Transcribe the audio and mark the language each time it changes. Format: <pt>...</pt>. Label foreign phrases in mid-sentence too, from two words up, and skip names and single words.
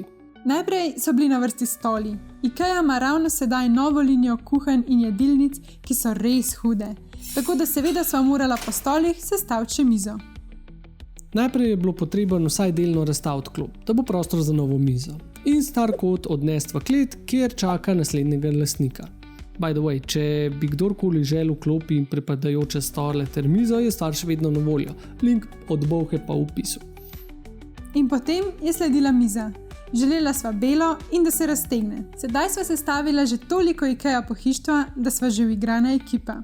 <sl>Najprej so bili na vrsti stoli. IKEA ima ravno sedaj novo linijo kuhinj in jedilnic, ki so res hude. Tako da seveda sva morala po stolih sestaviti še mizo. Najprej je bilo potreben vsaj delno razstaviti klop, da bo prostor za novo mizo. In star kot odnesti v klet, kjer čaka naslednjega lastnika.</sl> <en>By the way,</en> <sl>če bi kdorkoli želel klopi in pripadajoče stole ter mizo, je stvar še vedno na voljo. Link od bolhe pa v opisu. In potem je sledila miza. Želela sva belo in da se raztegne. Sedaj sva sestavila že toliko IKEA pohištva, da sva že uigrana ekipa.</sl>